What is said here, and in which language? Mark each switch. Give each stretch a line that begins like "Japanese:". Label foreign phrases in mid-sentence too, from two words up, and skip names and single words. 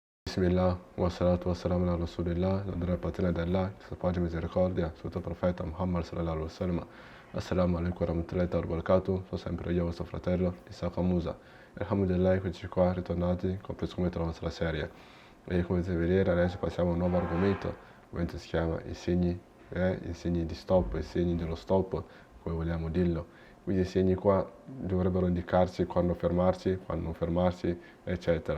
Arabic: بسم الله، والصلاة والسلام على رسول الله,
Italian: la patina d'Allah, sa pace e misericordia, sotto il profeta Muhammad
Arabic: صلى الله عليه وسلم. السلام عليكم ورحمة الله وبركاته,
Italian: sono sempre io, vostro fratello, Isaka Musa. Alhamdulillah, eccoci qua, ritornati con praticamente la nostra serie. E come potete vedere, adesso passiamo a un nuovo argomento, ovvero si chiama i segni di stop, i segni dello stop, come vogliamo dirlo. Quindi i segni qua dovrebbero indicarci quando fermarsi, quando non fermarsi, eccetera.